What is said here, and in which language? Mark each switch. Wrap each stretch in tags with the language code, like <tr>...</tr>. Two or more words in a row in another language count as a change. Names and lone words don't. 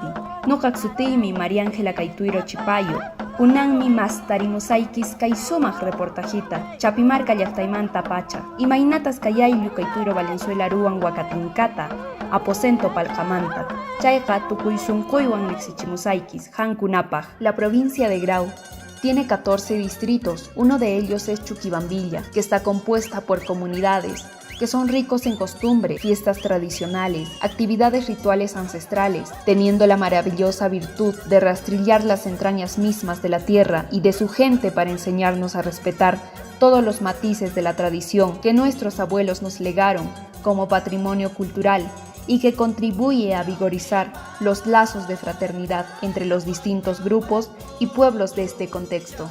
<qu>Nuqaq sutiymi María Ángela Kaytuiro Chipayo. Kunanmi mastarimusaykis kay sumaq reportajita, Chapimarka llaqtaymanta pacha. Imaynatas kay ayllu Kaytuiro Valenzuela ruwan wakatinkata, aposento palqamanta. Chayqa tukuy sunquywan riqsichimusaykis, hankunapaq.</qu> <es>La provincia de Grau tiene 14 distritos, uno de ellos es Chuquibambilla, que está compuesta por comunidades que son ricos en costumbre, fiestas tradicionales, actividades rituales ancestrales, teniendo la maravillosa virtud de rastrillar las entrañas mismas de la tierra y de su gente para enseñarnos a respetar todos los matices de la tradición que nuestros abuelos nos legaron como patrimonio cultural y que contribuye a vigorizar los lazos de fraternidad entre los distintos grupos y pueblos de este contexto.</es>